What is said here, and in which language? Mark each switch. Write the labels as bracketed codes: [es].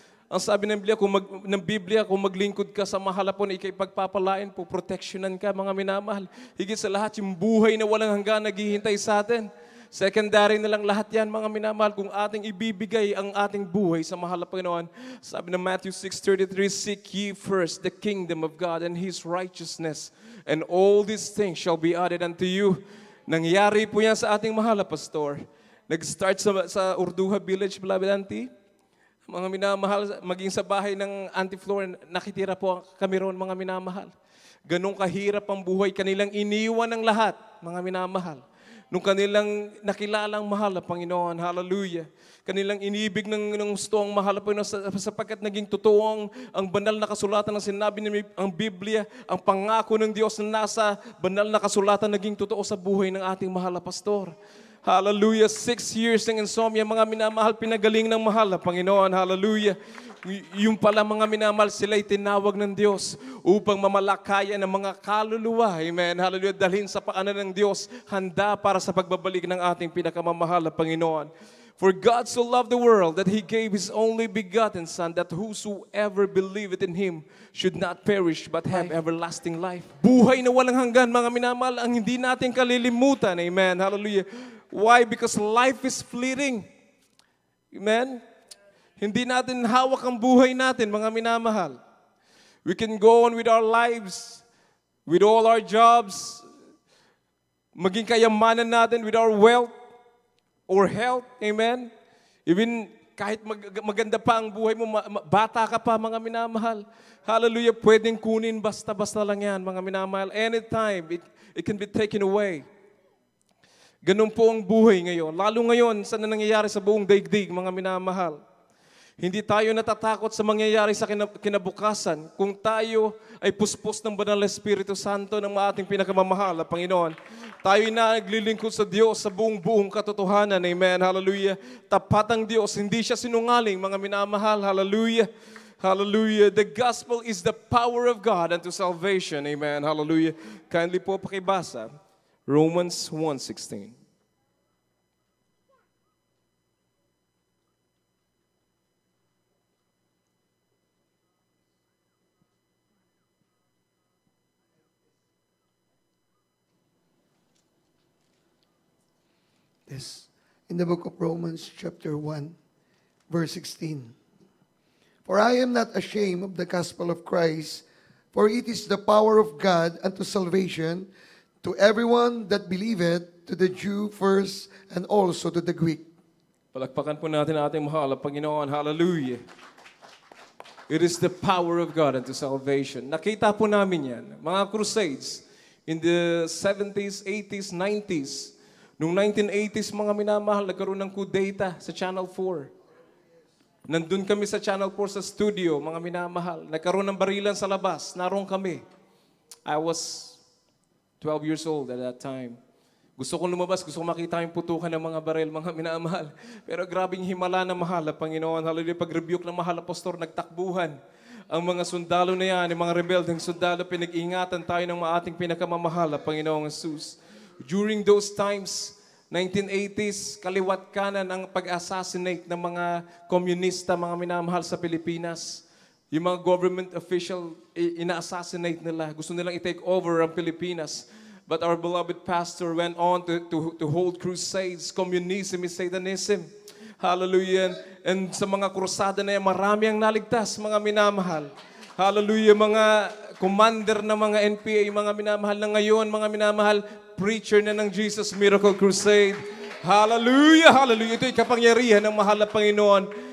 [tl] Ang sabi ng Biblia, kung maglingkod ka sa mahalapon, ikay pagpapalain po, protectionan ka, mga minamahal. Higit sa lahat, yung buhay na walang hanggan naghihintay sa atin. Secondary na lang lahat yan, mga minamahal, kung ating ibibigay ang ating buhay sa mahal na Panginoon. Sabi ng [en] Matthew 6:33, seek ye first the kingdom of God and His righteousness, and all these things shall be added unto you. [tl] Nangyari po yan sa ating mahal na pastor. Nag-start sa Urduha Village, beloved auntie. Mga minamahal, maging sa bahay ng Auntie Flor, nakitira po kami roon, mga minamahal. Ganong kahirap ang buhay, kanilang iniwan ng lahat, mga minamahal. Nung kanilang nakilalang mahal na Panginoon, hallelujah. Kanilang inibig ng gusto ang mahal na Panginoon sapagkat naging totoo ang banal na kasulatan na sinabi ang Biblia, ang pangako ng Diyos na nasa banal na kasulatan naging totoo sa buhay ng ating mahal na pastor. Hallelujah. 6 years ng insomnia, mga minamahal, pinagaling ng mahal na Panginoon. Hallelujah. Yung pala mga minamahal, sila'y tinawag ng Diyos upang mamalakayan ng mga kaluluwa. Amen. Hallelujah. Dalhin sa paanan ng Diyos, handa para sa pagbabalik ng ating pinakamamahal na Panginoon. [en] For God so loved the world that He gave His only begotten Son, that whosoever believeth in Him should not perish but have everlasting life. [tl] Buhay na walang hanggan, mga minamahal, ang hindi natin kalilimutan. [en] Amen. Hallelujah. Why? Because life is fleeting. Amen? [tl] Hindi natin hawak ang buhay natin, mga minamahal. [en] We can go on with our lives, with all our jobs, [tl] maging kayamanan natin [en] with our wealth or health. Amen? [tl] Even kahit maganda pa ang buhay mo, bata ka pa, mga minamahal. Hallelujah, pwedeng kunin basta-basta lang yan, mga minamahal. [en] Anytime, it can be taken away. [tl] Ganun po ang buhay ngayon. Lalo ngayon, sa nangyayari sa buong daigdig, mga minamahal. Hindi tayo natatakot sa mangyayari sa kinabukasan kung tayo ay puspos ng Banal na Espiritu Santo ng ating pinakamamahal na Panginoon. Tayo na naglilingkod sa Diyos sa buong katotohanan. Amen. Hallelujah. Tapat ang Diyos. Hindi siya sinungaling, mga minamahal. Hallelujah. Hallelujah. [en] The gospel is the power of God unto salvation. [tl] Amen. Hallelujah. Kindly po pakibasa. Romans 1:16. [en] Yes. In the book of Romans, chapter 1, verse 16. For I am not ashamed of the gospel of Christ, for it is the power of God unto salvation to everyone that believeth, to the Jew first, and also to the Greek. [tl] Palakpakan po natin ang ating mahal na Panginoon. Hallelujah. [en] It is the power of God unto salvation. [tl] Nakita po namin yan. Mga crusades in the 70s, 80s, 90s. Noong 1980s, mga minamahal, nagkaroon ng kudeta sa Channel 4. Nandun kami sa Channel 4 sa studio, mga minamahal. Nagkaroon ng barilan sa labas. Naroon kami. [en] I was 12 years old at that time. [tl] Gusto kong lumabas, gusto kong makita yung putukan ng mga baril, mga minamahal. Pero grabing himala na mahal, Panginoon. Hallelujah, pag-rebuke ng mahal, Pastor, nagtakbuhan. Ang mga sundalo na yan, yung mga rebeldeng sundalo, pinag-ingatan tayo ng ating pinakamamahal, Panginoong Jesus. [en] During those times, [tl] 1980s, kaliwat kanan ang pag-assassinate ng mga komunista, mga minamahal sa Pilipinas. Yung mga government official, ina-assassinate nila. Gusto nilang i-take over ang Pilipinas. [en] But our beloved pastor went on to hold crusades, communism, Satanism. Hallelujah. [tl] And sa mga krusada na yan, marami ang naligtas, mga minamahal. Hallelujah. Mga commander na mga NPA, mga minamahal na ngayon, mga minamahal, preacher na ng Jesus Miracle Crusade. Hallelujah. Hallelujah. Ito'y kapangyarihan ng mahal na Panginoon.